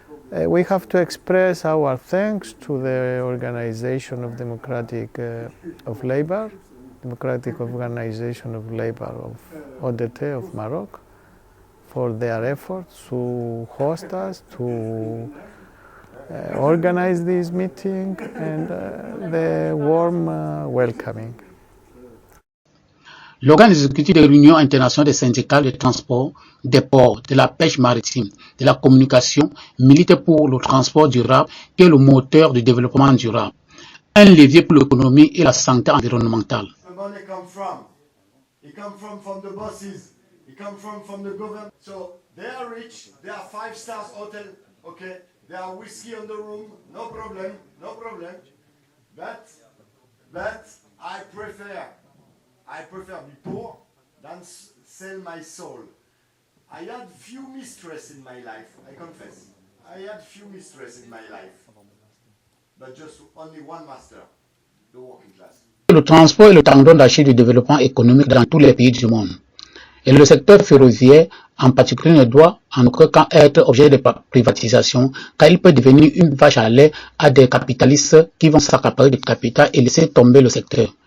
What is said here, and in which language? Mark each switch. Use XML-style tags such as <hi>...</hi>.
<en>We have to express our thanks to the Organization of Democratic of Labor, Democratic Organization of Labor of ODT of Morocco, for their efforts to host us, to organize this meeting, and the warm welcoming.</en> <fr>L'organe exécutif de l'Union internationale des syndicats de transport, des ports, de la pêche maritime, de la communication milite pour le transport durable qui est le moteur du développement durable, un levier pour l'économie et la santé environnementale.</fr> <en>The money come from? It come from the bosses. It come from the government. So they are rich. They are 5-star hotel. Okay. They are whiskey on the room. No problem. No problem. But I prefer be poor than sell my soul. I had few mistress in my life. I confess. I had few mistress in my life. But just only one master, the working class.</en> <fr>Le transport est le tendon d'Achille du développement économique dans tous les pays du monde. Et le secteur ferroviaire, en particulier, ne doit en aucun cas être objet de privatisation, car il peut devenir une vache à lait à des capitalistes qui vont s'accaparer du capital et laisser tomber le secteur.</fr>